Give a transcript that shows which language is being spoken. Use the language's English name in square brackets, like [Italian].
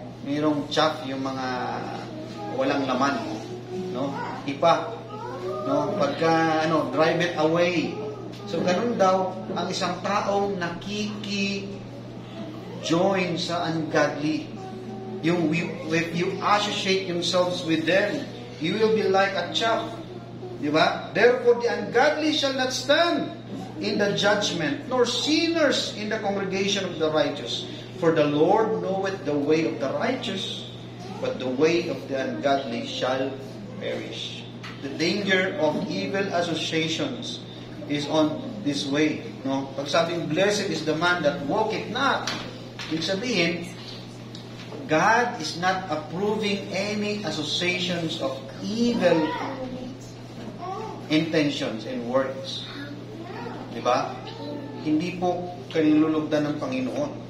[Filipino] Mayroong chaff, yung mga walang laman, no? Ipa, no? Pagka [English] drive it away. [Filipino] So ganun daw ang isang taong nakiki-join sa ungodly. [English] If you associate yourselves with them, you will be like a chaff. Di ba? Therefore the ungodly shall not stand in the judgment, nor sinners in the congregation of the righteous. For the Lord knoweth the way of the righteous, but the way of the ungodly shall perish. The danger of evil associations is on this way. No? Pag sabing, blessed is the man that walketh not, [Filipino] ibig sabihin, [English] God is not approving any associations of evil intentions and works. [Filipino] Diba? Hindi po kanilulugdan ng Panginoon.